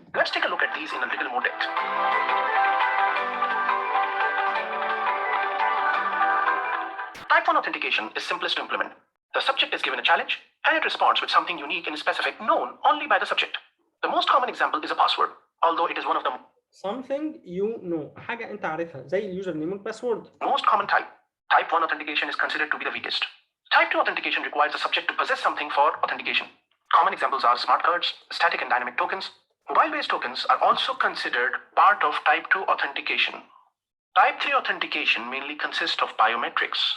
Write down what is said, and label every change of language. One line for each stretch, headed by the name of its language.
English: Let's take a look at these in a little more depth. Type 1 authentication is simplest to implement. The subject is given a challenge and it responds with something unique and specific known only by the subject. The most common example is a password, although it is one of the something you know.
Arabic: حاجة انت عارفها زي اليوزر نيم والباسورد.
English: most common type. Type 1 authentication is considered to be the weakest. Type 2 authentication requires the subject to possess something for authentication. Common examples are smart cards, static and dynamic tokens. Mobile-based tokens are also considered part of Type 2 authentication. Type 3 authentication mainly consists of biometrics.